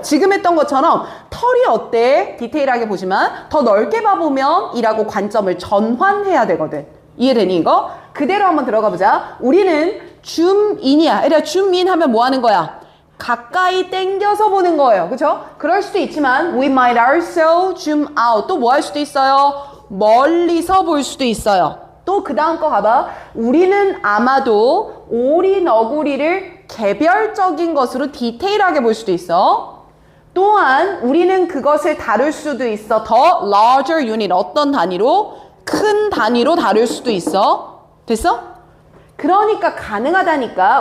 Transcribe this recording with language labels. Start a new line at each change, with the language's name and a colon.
Korean: 지금 했던 것처럼 털이 어때? 디테일하게 보지만 더 넓게 봐보면 이라고 관점을 전환해야 되거든. 이해되니 이거? 그대로 한번 들어가 보자. 우리는 줌인이야. 얘들아, 줌인 하면 뭐 하는 거야? 가까이 당겨서 보는 거예요. 그쵸? 그럴 수도 있지만
English: we might also zoom out.
Korean: 또 뭐 할 수도 있어요? 멀리서 볼 수도 있어요. 또 그 다음 거 가봐. 우리는 아마도 오리 너구리를 개별적인 것으로 디테일하게 볼 수도 있어. 또한 우리는 그것을 다룰 수도 있어. 더
English: larger unit.
Korean: 어떤 단위로? 큰 단위로 다룰 수도 있어. 됐어? 그러니까 가능하다니까.